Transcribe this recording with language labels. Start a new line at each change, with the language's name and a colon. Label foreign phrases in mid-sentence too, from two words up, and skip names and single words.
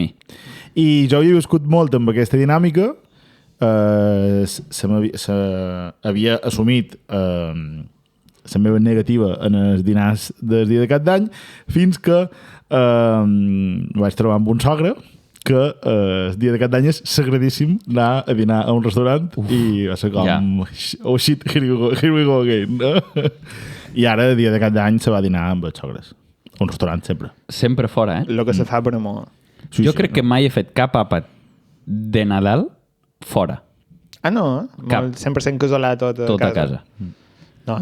Catalan: I jo havia viscut molt amb aquesta dinàmica. Havia assumit la meva negativa en els dinars del dia de cap d'any fins que vaig trobar amb un sogre que el dia de cap d'any és sagradíssim anar a dinar a un restaurant i va ser com
English: oh shit, here we go again,
Catalan: no? I ara el dia de cap d'any se va dinar amb els sogres a un restaurant sempre fora, el que se fa per amor. Jo crec que mai he fet cap àpat de Nadal fora. No? Cap. 100% casolà tot a casa. No,